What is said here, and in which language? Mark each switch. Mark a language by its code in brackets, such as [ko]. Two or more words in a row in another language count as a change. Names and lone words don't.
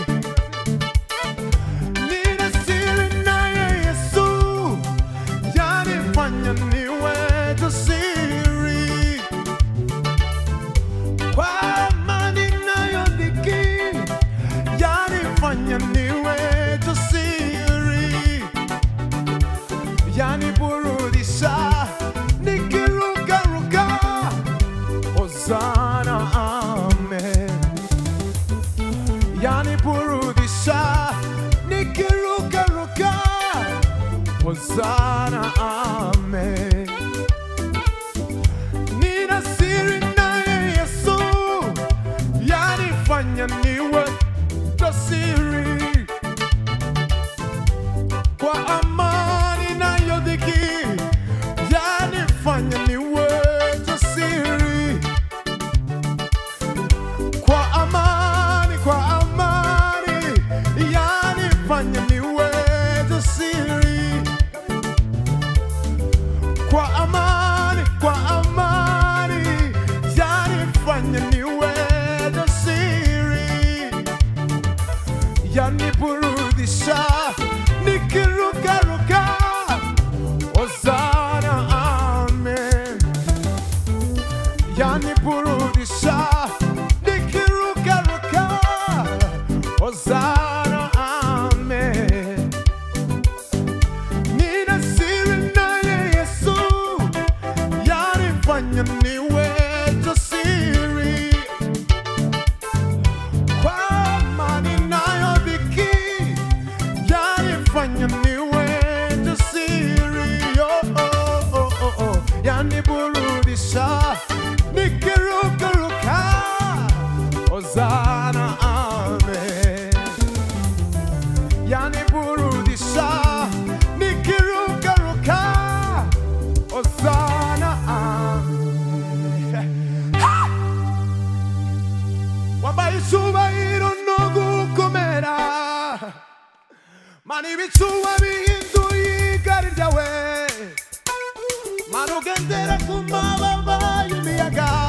[sw] Nina siri naye Yesu, yanifanya niwe jasiri. Kwa amani nayo dhiki, yanifanya niwe jasiri. Yaniburudisha nikirukaruka. Hozana, amen. Yaniburudisha nikirukaruka. Hozana, amen. Nina siri naye Yesu, yanifanya niwe jasiri. Kwa amani nayo dhiki, yanifanya niwe jasiri. Kwa amani, yanifanya niwe jasiri. Kwa amani, yanifanya niwe jasiri. Yaniburudisha nikirukaruka. Hozana, amen. Yaniburudisha nikirukaruka. Hozana, amen. Nina siri naye Yesu, yanifanya niwe jasiri. Kwa amani nayo dhiki, yanifanya niwe jasiri. Yaniburudisha nikirukaruka. Hozana, amen. Yaniburudisha nikirukaruka. Hozana, amen. [rw] Wambaye icyubahiro no gukomera, Mana ibicuba bihinduye igari ryawe. Mana ugendera ku mababa y'imiyaga.